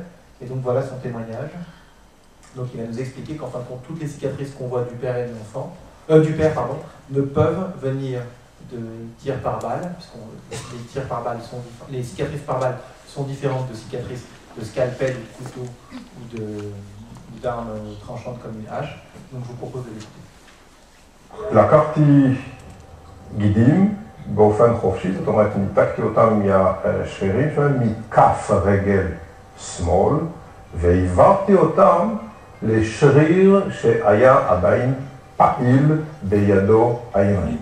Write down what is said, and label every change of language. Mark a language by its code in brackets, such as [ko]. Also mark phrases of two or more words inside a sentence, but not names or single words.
[fr] Et donc voilà son témoignage. Donc il va nous expliquer qu'en fin de compte, toutes les cicatrices qu'on voit du père et de l'enfant, du père, pardon, ne peuvent venir de tirs par balle, puisque les tirs par balle sont les cicatrices par balle sont différentes de cicatrices de scalpel ou de couteau ou d'armes tranchantes comme une hache. Donc je vous propose de l'écouter. [he] לקחתי גידים באופן חופשי, זאת אומרת ניתקתי אותם מהשרירים שלהם מכף הרגל שמאל והעברתי אותם לשריר שהיה עדיין פעיל בידו הימנית.